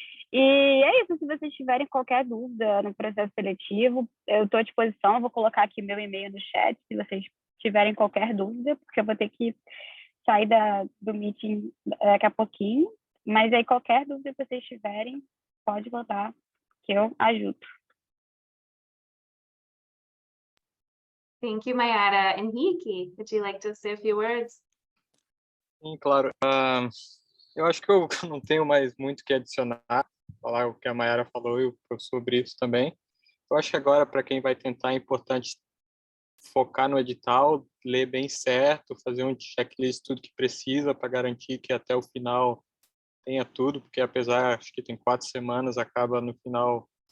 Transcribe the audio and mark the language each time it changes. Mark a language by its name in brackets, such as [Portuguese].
[Portuguese] E é isso, se vocês tiverem qualquer dúvida no processo seletivo, eu estou à disposição, eu vou colocar aqui meu e-mail no chat, se vocês tiverem qualquer dúvida, porque eu vou ter que sair do meeting daqui a pouquinho, mas aí qualquer dúvida que vocês tiverem, pode botar, que eu ajudo. [English] Thank you, Mayara. Henrique, would you like to say a few words? [Portuguese] Sim, claro. Eu acho que eu não tenho mais muito o que adicionar, falar o que a Mayara falou e o professor Brito também. Eu acho que agora, para quem vai tentar, é importante focar no edital, ler bem certo, fazer um checklist, tudo que precisa para garantir que até o final tenha tudo, porque apesar, acho que tem 4 semanas, acaba no final